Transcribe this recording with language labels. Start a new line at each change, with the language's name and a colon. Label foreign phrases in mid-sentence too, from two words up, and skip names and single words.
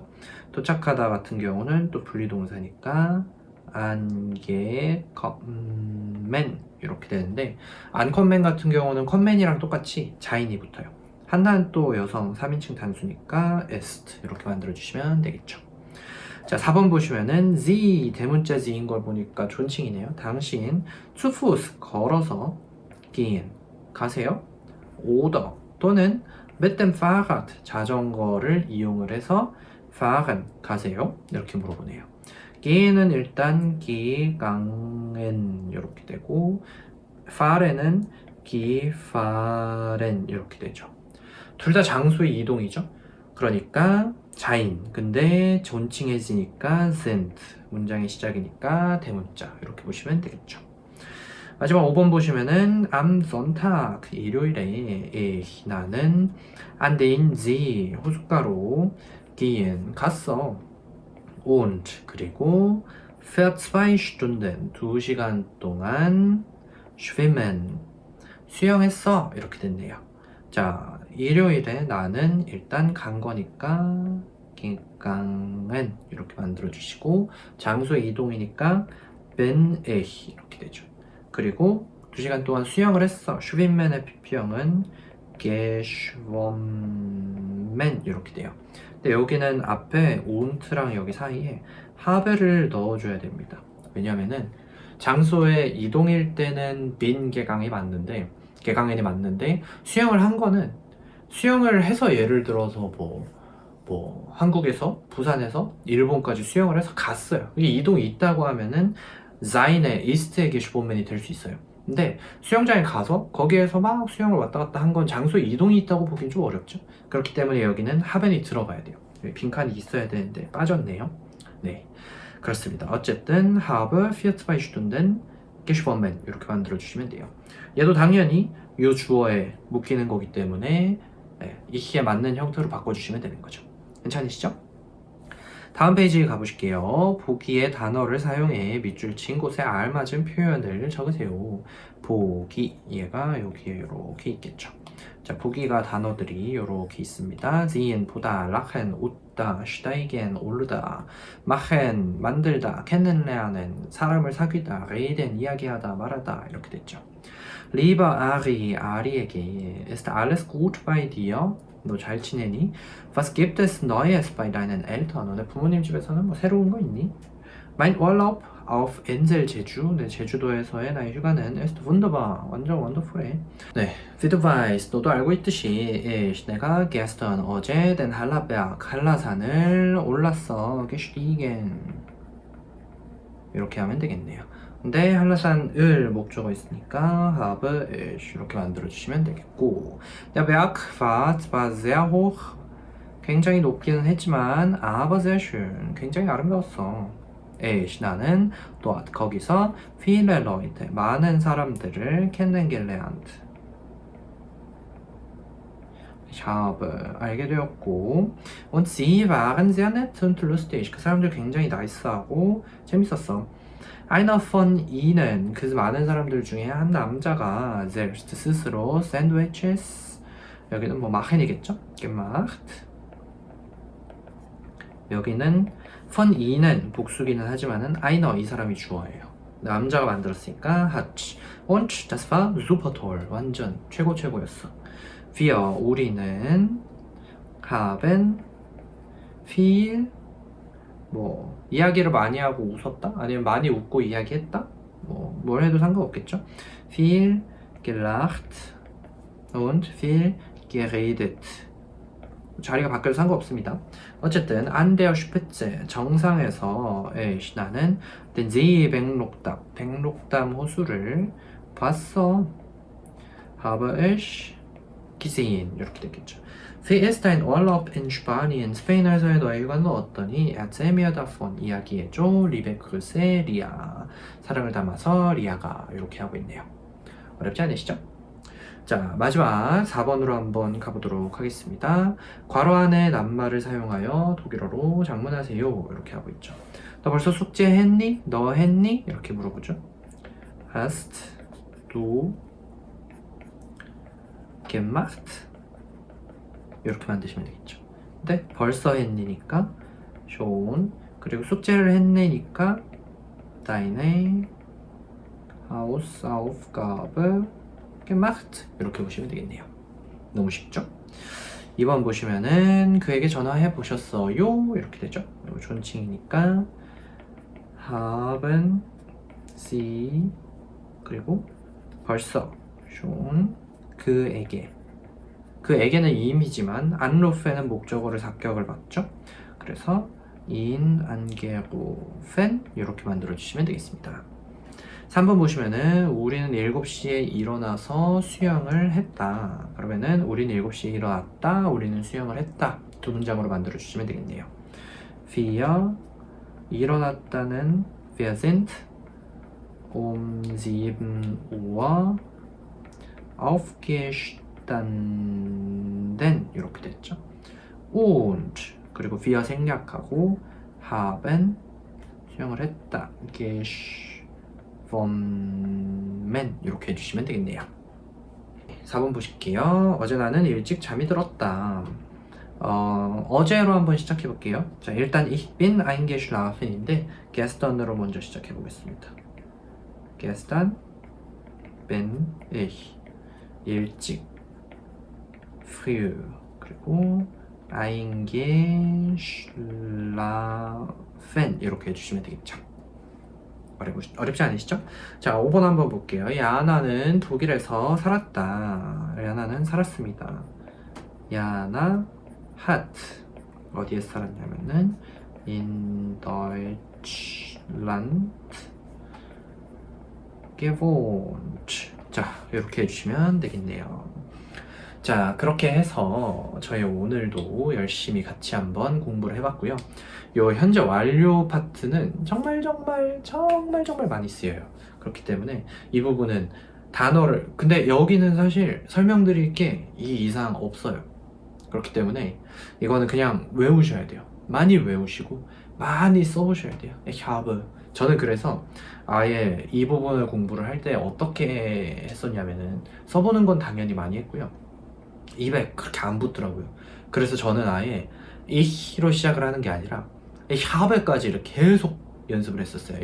Korean: 도착하다 같은 경우는 또 분리동사니까 angekommen 이렇게 되는데 ankommen 같은 경우는 컴맨이랑 똑같이 자인이 붙어요. 한나는 또 여성 3인칭 단수니까 ist 이렇게 만들어 주시면 되겠죠. 자, 4번 보시면은 sie 대문자 z인 걸 보니까 존칭이네요. 당신
German: zu Fuß
Korean: 걸어서 gehen 가세요. oder 또는
German: mit dem Fahrrad
Korean: 자전거를 이용을 해서 fahren 가세요. 이렇게 물어보네요. gehen은 일단 gegangen 이렇게 되고 fahren은 gefahren 이렇게 되죠. 둘 다 장소의 이동이죠. 그러니까 자인 근데 존칭해지니까 sind 문장의 시작이니까 대문자 이렇게 보시면 되겠죠. 마지막 5번 보시면은
German: am Sonntag
Korean: 일요일에 나는
German: an den See
Korean: 호숫가로 gehen 갔어. und 그리고
German: für 2 Stunden
Korean: 2시간 동안 schwimmen 수영했어 이렇게 됐네요. 자, 일요일에 나는 일단 간 거니까 gegangen 이렇게 만들어 주시고 장소의 이동이니까
German: bin ich
Korean: 이렇게 되죠. 그리고 2시간 동안 수영을 했어. schwimmen의 pp형은 geschwommen 이렇게 돼요. 근데 여기는 앞에 on트랑 여기 사이에 habe를 넣어줘야 됩니다. 왜냐면은 장소의 이동일 때는 bin 개강이 맞는데 개강엔이 맞는데 수영을 한 거는 수영을 해서 예를 들어서 뭐 한국에서 부산에서 일본까지 수영을 해서 갔어요. 이게 이동이 있다고 하면은
German: seine ist
Korean: 의 geschwommen이 될 수 있어요. 근데 수영장에 가서 거기에서 막 수영을 왔다 갔다 한 건 장소에 이동이 있다고 보긴 좀 어렵죠. 그렇기 때문에 여기는 haben이 들어가야 돼요. 빈칸이 있어야 되는데 빠졌네요. 네, 그렇습니다. 어쨌든
German: habe für 2 Stunden geschwommen
Korean: 이렇게 만들어 주시면 돼요. 얘도 당연히 이 주어에 묶이는 거기 때문에 이히에 맞는 형태로 바꿔주시면 되는 거죠. 괜찮으시죠? 다음 페이지 가보실게요. 보기의 단어를 사용해 밑줄 친 곳에 알맞은 표현을 적으세요. 보기 얘가 여기에 이렇게 있겠죠. 자, 보기가 단어들이 이렇게 있습니다. sehen, 보다, lachen, 웃다, steigen, 오르다, machen, 만들다, kennenlernen, 사람을 사귀다, reden, 이야기하다, 말하다 이렇게 됐죠.
German: Lieber Ari, 아리에게 ist alles gut bei dir?
Korean: 너 잘 지내니?
German: Was gibt es Neues bei deinen Eltern?
Korean: 너네 부모님 집에서는 뭐 새로운 거 있니?
German: Mein Urlaub auf Insel 제주,
Korean: 네, 제주도에서의 나의 휴가는
German: ist wunderbar,
Korean: 완전 원더풀해. 네,
German: wie du weißt,
Korean: 너도 알고 있듯이 ich, 내가 gestern, 어제
German: den Hallerberg,
Korean: 한라산을 올랐어, gestiegen. 이렇게 하면 되겠네요. 근데 한라산을 목적어 있으니까
German: habe ich
Korean: 이렇게 만들어주시면 되겠고,
German: der Berg war zwar sehr hoch,
Korean: 굉장히 높기는 했지만
German: aber sehr schön,
Korean: 굉장히 아름다웠어.
German: ich, 나는 dort, 거기서 viele Leute,
Korean: 많은 사람들을 kennengelernt.
German: Ich habe,
Korean: 알게 되었고,
German: und sie waren sehr nett und lustig.
Korean: 그 사람들 굉장히 나이스하고 재밌었어.
German: Einer von ihnen,
Korean: 그 많은 사람들 중에 한 남자가 selbst, 스스로 sandwiches, 여기는 뭐 machen이겠죠?
German: gemacht. 여기는 von ihnen,
Korean: 복수기는 하지만은 einer, 이 사람이 주어예요. 남자가 만들었으니까 hat.
German: Und das war super toll,
Korean: 완전 최고였어.
German: wir, 우리는 haben viel,
Korean: 뭐 이야기를 많이 하고 웃었다? 아니면 많이 웃고 이야기했다? 뭘 해도 상관없겠죠?
German: viel gelacht und viel geredet.
Korean: 자리가 바뀌어도 상관없습니다.
German: 어쨌든 an der Spitze,
Korean: 정상에서 나는
German: den See
Korean: 백록담, 백록담 호수를 봤어.
German: habe ich gesehen.
Korean: 이렇게 됐겠죠.
German: Wie ist dein Urlaub in Spanien?
Korean: 스페인에서의 너의 휴가는 어떠니?
German: Erzähl mir davon. 이야기해줘. Liebe Grüße,
Korean: 리아. 사랑을 담아서 리아가. 이렇게 하고 있네요. 어렵지 않으시죠? 자, 마지막 4번으로 한번 가보도록 하겠습니다. 괄호 안에 낱말을 사용하여 독일어로 장문하세요. 이렇게 하고 있죠. 너 벌써 숙제했니? 너 했니? 이렇게 물어보죠.
German: Hast du gemacht?
Korean: 이렇게 만드시면 되겠죠. 근데 벌써 했니니까 schon, 그리고 숙제를 했네니까
German: deine Hausaufgabe gemacht.
Korean: 이렇게 보시면 되겠네요. 너무 쉽죠? 2번 보시면은 그에게 전화해 보셨어요? 이렇게 되죠. 그리고 존칭이니까
German: haben Sie,
Korean: 그리고 벌써 schon, 그에게. 그에게는 이임이지만 anrufen 목적어를 삭격을 받죠. 그래서
German: ihn angerufen
Korean: 이렇게 만들어 주시면 되겠습니다. 3번 보시면은 우리는 7시에 일어나서 수영을 했다. 그러면은 우리는 7시에 일어났다. 우리는 수영을 했다. 두 문장으로 만들어 주시면 되겠네요.
German: wir 일어났다는 wir sind um 7 Uhr aufgestanden
Korean: 이렇게 됐죠. und 그리고 wir 생략하고 haben 수영을 했다. geschwommen 이렇게 해주시면 되겠네요. 4번 보실게요. 어제 나는 일찍 잠이 들었다. 어제로 한번 시작해 볼게요. 자, 일단
German: ich bin eingeschlafen
Korean: 인데 gestern으로 먼저 시작해 보겠습니다.
German: gestern bin ich
Korean: 일찍 früh 그리고 eingeschlafen 이렇게 해주시면 되겠죠. 어렵지 않으시죠? 자, 5번 한번 볼게요. 야나는 독일에서 살았다. 야나는 살았습니다. 야나 hat 어디에서 살았냐면은
German: in Deutschland gewohnt.
Korean: 자, 이렇게 해주시면 되겠네요. 자, 그렇게 해서 저희 오늘도 열심히 같이 한번 공부를 해봤고요. 요 현재 완료 파트는 정말 많이 쓰여요. 그렇기 때문에 이 부분은 단어를, 근데 여기는 사실 설명드릴 게 이 이상 없어요. 그렇기 때문에 이거는 그냥 외우셔야 돼요. 많이 외우시고 많이 써보셔야 돼요.
German: Ich habe.
Korean: 저는 그래서 아예 이 부분을 공부를 할 때 어떻게 했었냐면은 써보는 건 당연히 많이 했고요. 입에 그렇게 안 붙더라고요. 그래서 저는 아예 이히로 시작을 하는 게 아니라 이 샤브까지를 계속 연습을 했었어요.